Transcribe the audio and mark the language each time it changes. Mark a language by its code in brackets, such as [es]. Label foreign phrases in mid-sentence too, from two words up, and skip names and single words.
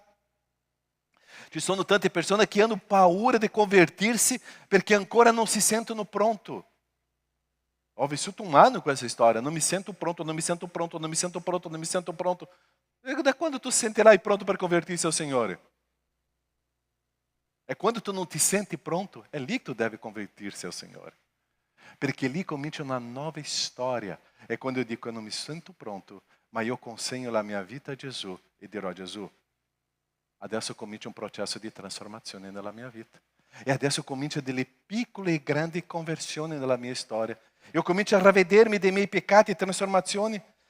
[it] Ci sono tante persone che hanno paura di convertirsi perché ancora non si sentono pronto. Ho vissuto un anno questa storia, non mi sento pronto, non mi sento pronto, non mi sento pronto, non mi sento pronto. E da quando tu sentirai pronto per convertirsi ao Signore? É quando tu não ti senti pronto, é lì che tu deve convertirsi ao Signore. Perché lì comincia una nuova storia. [pt] É quando eu digo, eu não me sento [it] pronto, ma io consegno la mia vita a Gesù e dirò a Gesù, adesso comincia un processo di trasformazione nella mia vita. E adesso comincia delle piccole e grandi conversioni nella mia storia. Io comincio a ravvedermi dei miei peccati e trasformazioni.